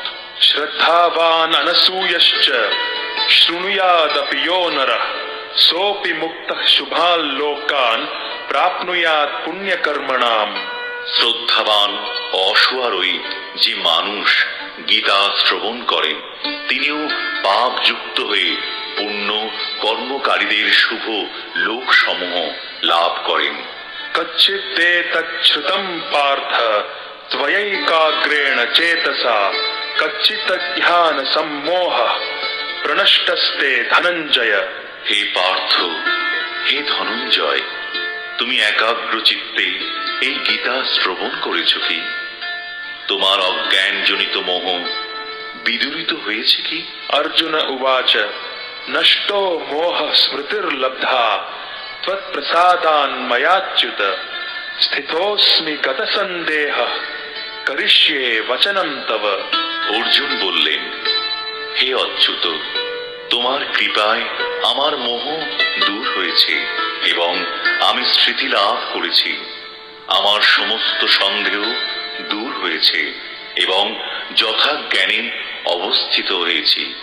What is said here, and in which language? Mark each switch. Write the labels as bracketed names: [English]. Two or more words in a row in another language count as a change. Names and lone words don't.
[Sanskrit] श्रद्धावान् अनसूयश्च शृणुयादपि यो नरः, सोऽपि मुक्तः शुभान् लोकान् प्राप्नुयात् पुण्यकर्मणाम्। [Bangla] শ্রদ্ধাবান অসুয়ারই যে মানুষ গীতা শ্রবণ করেন, তিনিও পাপ যুক্ত হয়ে পুণ্য কর্মকারীদের শুভ লোকসমূহ লাভ করেন। [Sanskrit] कच्चित्ते तच्छ्रुतं पार्थ त्वयैकाग्रेण चेतसा, कच्चित् ध्यान सम्मोहः प्रनष्टस्ते धनञ्जय। [Bangla] হে পার্থ, হে ধনঞ্জয়, তুমি একাগ্র চিত্তে এই গীতা শ্রবণ করেছ কি? তোমার অজ্ঞানজনিত মোহ বিদূরিত হয়েছে কি? [Sanskrit] अर्जुन उवाच नष्टो मोहः स्मृतिर्लब्धा त्वत्प्रसादान्मयाच्युत, स्थितोऽस्मि गतसन्देहः करिष्ये वचनं तव। [Bangla] অর্জুন বললেন, হে অচ্যুত, তোমার কৃপায় আমার মোহ দূর হয়েছে এবং আমি স্মৃতি লাভ করেছি। আমার সমস্ত সন্দেহ দূর হয়েছে এবং যথাজ্ঞানে অবস্থিত হয়েছি।